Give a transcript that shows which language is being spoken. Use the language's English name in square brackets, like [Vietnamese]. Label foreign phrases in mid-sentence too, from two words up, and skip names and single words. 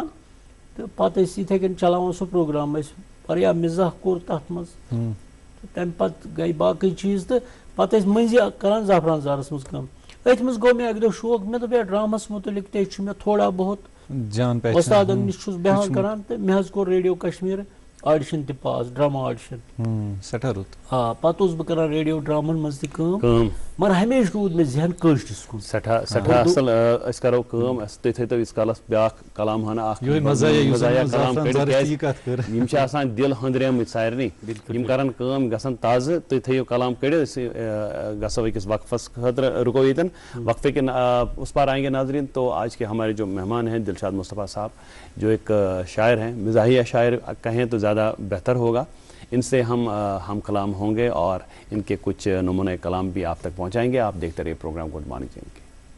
[Kashmiri] تہٕ پَتہٕ ٲسۍ یِتھَے کٔنۍ چلاوان سُہ پروگرام أسۍ واریاہ مِزاح کوٚر تَتھ منٛز تہٕ تَمہِ پَتہٕ گٔے باقٕے چیٖز تہٕ پَتہٕ ٲسۍ مٔنٛزی کران زعفران زارَس منٛز کٲم أتھۍ منٛز گوٚو مےٚ اَکہِ دۄہ شوق مےٚ دوٚپ ہے ڈرٛامَس مُتعلِق تہِ چھُ مےٚ تھوڑا بہت وۄستادَن نِش چھُس بیٚہوان کران تہٕ مےٚ حظ کوٚر ریڈیو کشمیٖر آڈِشن تہِ پاس ڈرٛاما آڈِشن پَتہٕ اوسُس بہٕ کران ریڈیو ڈرٛاماہن منٛز تہِ کٲم مگر ہمیشہٕ روٗد مےٚ ذہن کٲشرِس کُن سٮ۪ٹھاہ اَصٕل أسۍ کَرو کٲم تُہۍ تھٲیتو ییٖتِس کالس بیٛاکھ کلام ہنا اکھ کلام کٔڑِتھ یِم چھِ آسان دِل ۂنٛدریمٕتۍ سارنٕے یِم کرن کٲم گژھن تازٕ تُہۍ تھٲیِو کلام کٔڑِتھ أسۍ گژھو أکِس وقفس خٲطرٕ رُکو ییٚتٮ۪ن [Urdu] وقفے کے اس پار آئیں گے ناظرین تو آج کے ہمارے جو مہمان ہیں دلشاد مصطفیٰ صاحب جو ایک شاعر ہیں مزاحیہ شاعر کہیں تو زیادہ بہتر ہوگا ان سے ہم کلام ہوں گے اور ان کے کچھ نمونۂ کلام بھی آپ تک پہنچائیں گے آپ دیکھتے رہیے پروگرام گڈ مارننگ چینل کے